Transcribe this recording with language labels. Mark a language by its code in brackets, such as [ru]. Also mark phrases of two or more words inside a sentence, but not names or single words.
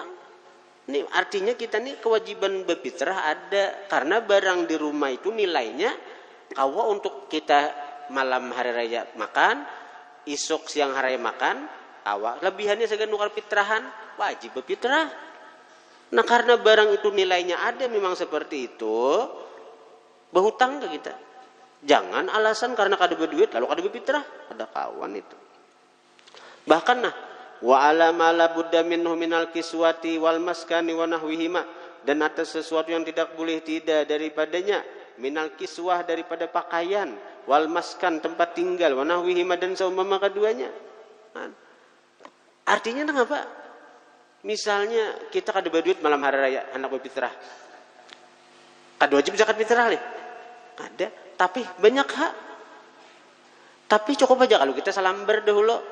[bjn] Ini artinya kita nih kewajiban berfitrah ada karena barang di rumah itu nilainya kawa untuk kita malam hari raya makan, isuk siang hari raya makan, kawa lebihannya segan nukar fitrahan, wajib berfitrah. Nah karena barang itu nilainya ada memang seperti itu, berhutang ke kita. Jangan alasan karena kada berduit lalu kada berfitrah, ada kawan itu. Bahkan nah, [ar] وعلى ما لا بد منه من الكسوة والمسكن ونحوهما, [ms] dan atas sesuatu yang tidak boleh tidak daripadanya, [ar] من الكسوة [ms] daripada pakaian, [ar] والمسكن [ms] tempat tinggal, [ar] ونحوهما [ms] dan seumpama keduanya. Artinya apa? [bjn] Misalnya kita kada berduit malam hari raya hendak berfitrah, kada wajib zakat fitrah nih, ada. [ms] Tapi banyak hak. Tapi cukup aja kalau kita salamber dahulu.